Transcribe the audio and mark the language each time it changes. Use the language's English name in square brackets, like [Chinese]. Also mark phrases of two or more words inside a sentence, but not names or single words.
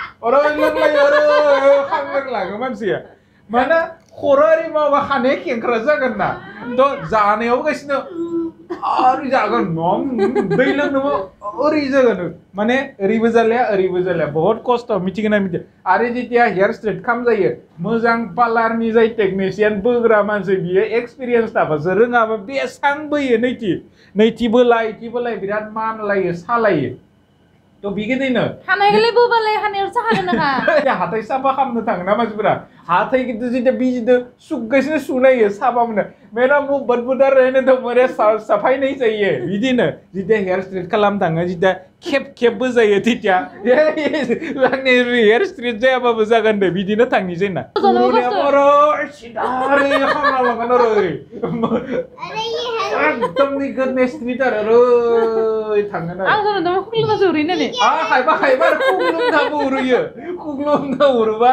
[Bodo] खांलाङो मानसिया माने खर' ओरै मावबा खानाया खेंख्रा जागोन ना थ' जानायावबो गासिनो ओरै जागोन दै लोंनोबो ओरै जागोन माने ओरैबो जालाया बहुत खस्थ' मिथिगोन ना मिथिया आरो जेथिया [English] hair straight [Bodo] खालामजायो मोजां पार्लारनि जाय टेकनिशियान बोग्रा मानसि बियो एक्सपिरियेन्स थाबासो रोङाबा बेसां बोयो नैथि बोलाय बिराद मानलायो सालायो थ' बिगिदिनो खानायखौलाय बोबालाय खानायाव साखागोन नोंहा हाथाय साफा खालामनो थाङोना मानसिफोरा हाथाय गिदिर जिथिया बिजिदो सुगासिनो सुनायो साफा मोनो [Hindi] मेरा मुंह बदबूदार रहने दो मेरे सफाई नहीं चाहिए [Bodo] बिदिनो जिथिया [English] hair straight [Bodo] खालामनो थाङो जिथिया खेबबो जायो तिथिया आंनि [English] hair straight [Bodo] जायाबाबो जागोन दे बिदिनो थांनिसै ना सिदारै खालामना लागोन आरो एकदम गोदनै स्ट्रेट आरो ओरै थांगोन आरो खायबा खुग्लुमना उरुबा